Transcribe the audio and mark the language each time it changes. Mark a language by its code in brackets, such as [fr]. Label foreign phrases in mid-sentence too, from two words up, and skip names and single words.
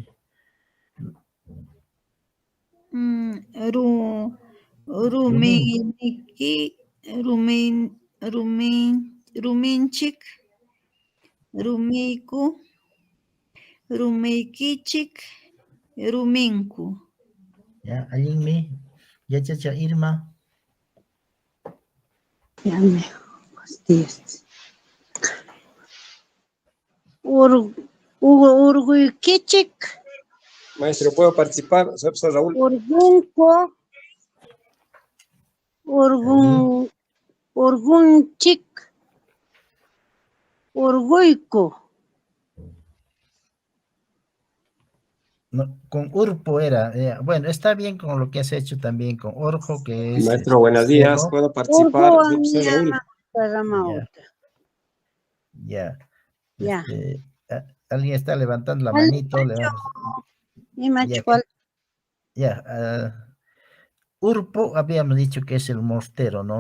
[qu] Ruminiki, ruminchik, rumiyku, rumiykichik, ruminku. Ya, allinmi. [es] Ya, chacha, Irma. Ya me fastidiaste. [qu] Urguykichik, [es] Maestro, ¿puedo participar? Soy el profesor Raúl. [qu] urgunko, urgunchik, urguyku. [es] No, con Urpo era. Bueno, está bien con lo que has hecho también con Orjo, que es Maestro, buenos días. cerro. ¿Puedo participar? Soy el profesor Raúl. Ya. Ya. Alguien está levantando la manito. Urpo, habíamos dicho que es el mostero, ¿no?